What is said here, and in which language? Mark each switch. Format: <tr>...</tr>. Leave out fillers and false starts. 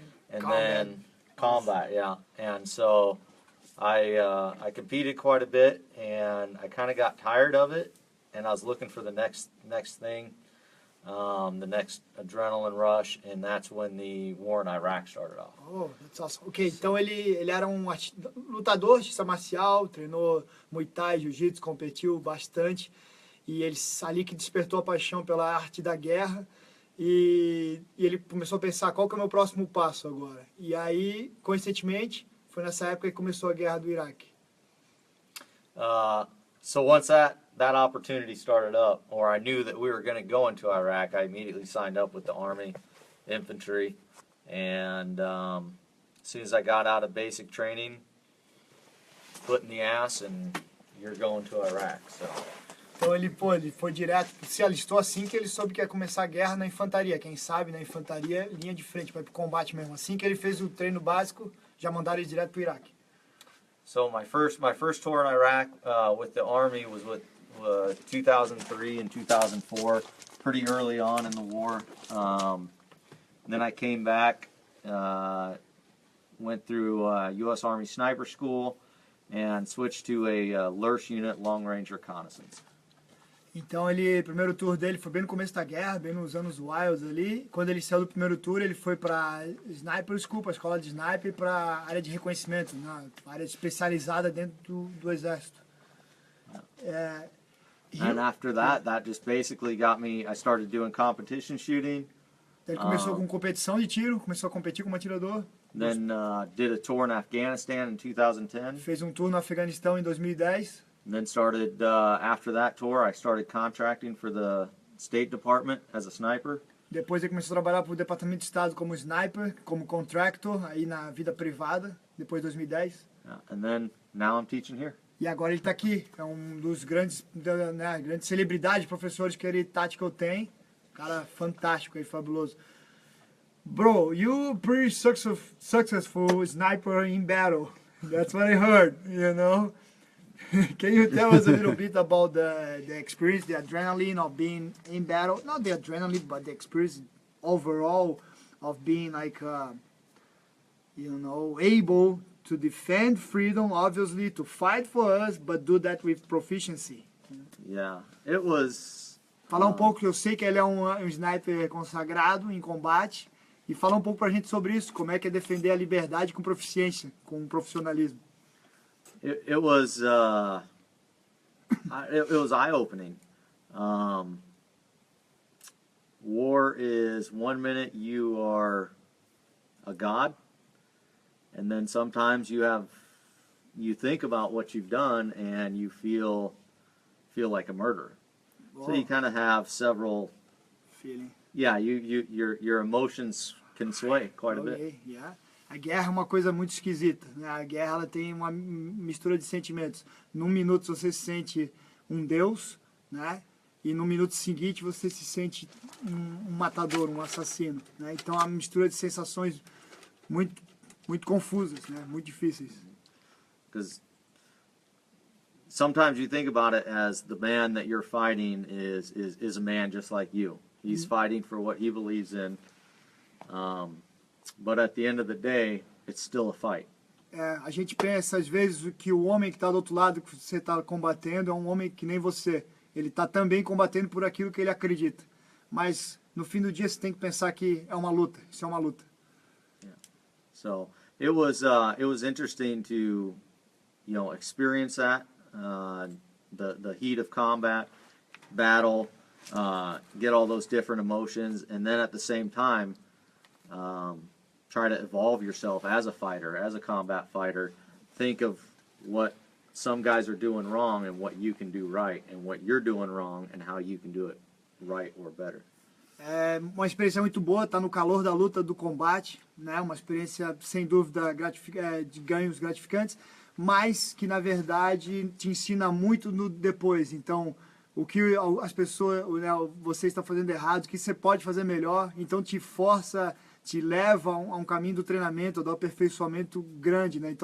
<en>And then combat, yeah. And so I competed quite a bit, and I kind of got tired of it, and I was looking for the next thing, the next adrenaline rush, and that's when the war in Iraq started off. Oh, that's awesome.</en> <pt>Ok, então ele era um lutador de arte marcial, treinou Muay Thai, Jiu-Jitsu, competiu bastante, e ele ali que despertou a paixão pela arte da guerra, e ele começou a pensar qual que é o meu próximo passo agora. E aí, coincidentemente, foi nessa época que começou a guerra do Iraque.</pt> <en>So once that opportunity started up, or I knew that we were going to go into Iraq, I immediately signed up with the Army infantry, and as soon as I got out of basic training, foot in the ass, and you're going to Iraq. So.</en> <pt>Então ele foi direto, se alistou assim que ele soube que ia começar a guerra na infantaria. Quem sabe, na infantaria, linha de frente, vai pro combate mesmo. Assim que ele fez o treino básico, já mandaram ele direto pro Iraque.</pt> <en>So my first tour in Iraq with the Army was with 2003 and 2004, pretty early on in the war. Then I came back, went through U.S. Army Sniper School, and switched to a LRS unit, Long Range Reconnaissance.</en> <pt>Então o primeiro tour dele foi bem no começo da guerra, bem nos anos Wilds ali. Quando ele saiu do primeiro tour, ele foi para Sniper School, para a escola de sniper, para área de reconhecimento, né? Área especializada dentro do exército.</pt> <en>And after that just basically got me, I started doing competition shooting.</en> <pt>Ele começou com competição de tiro, começou a competir como atirador.</pt> <en>Then did a tour in Afghanistan in 2010.</en> <pt>Fez um tour no Afeganistão em 2010.</pt> <en>And then started, after that tour, I started contracting for the State Department as a sniper.</en> <pt>Depois ele começou a trabalhar para o Departamento de Estado como sniper, como contractor, aí na vida privada, depois de 2010.</pt> <en>And then now I'm teaching here.</en> <pt>E agora ele está aqui, é um dos grandes, né, grandes celebridades, professores que ele Tactical tem. Cara fantástico aí, fabuloso.</pt> <en>Bro, you pretty successful sniper in battle. That's what I heard, you know. Can you tell us a little bit about the experience, the adrenaline of being in battle? Not the adrenaline, but the experience overall of being like, you know, able to defend freedom, obviously, to fight for us, but do that with proficiency. Yeah, it was...</en> <pt>Falar um pouco, eu sei que ele é um sniper consagrado em combate, e falar um pouco pra gente sobre isso, como é que é defender a liberdade com proficiência, com profissionalismo.</pt> <en>It was it was eye-opening. War is 1 minute you are a god, and then sometimes you think about what you've done and you feel like a murderer. So you kind of have several Feeling. Yeah, your emotions can sway quite a bit. Yeah.</en> <pt>A guerra é uma coisa muito esquisita, né? A guerra ela tem uma mistura de sentimentos. Num minuto você se sente um deus, né? E no minuto seguinte você se sente um matador, um assassino, né? Então é uma mistura de sensações muito confusas, né? Muito difíceis.</pt> <en>Because sometimes you think about it as the man that you're fighting is a man just like you. He's fighting for what he believes in. But at the end of the day, it's still a fight.</en> <pt>A gente pensa às vezes que o homem que está do outro lado que você está combatendo é um homem que nem você. Ele está também combatendo por aquilo que ele acredita. Mas no fim do dia você tem que pensar que é uma luta. Isso é uma luta.</pt> <en>Yeah. So it was interesting to experience that the heat of combat, battle, get all those different emotions, and then at the same time. Try to evolve yourself as a fighter, as a combat fighter. Think of what some guys are doing wrong and what you can do right, and what you're doing wrong and how you can do it right or better.</en> <pt>É uma experiência muito boa, estar no calor da luta, do combate, né? Uma experiência sem dúvida de ganhos gratificantes, mas que na verdade te ensina muito no depois. Então, o que as pessoas, né, você está fazendo errado, o que você pode fazer melhor, então te força, te leva a um caminho do treinamento, do aperfeiçoamento grande, né?</pt>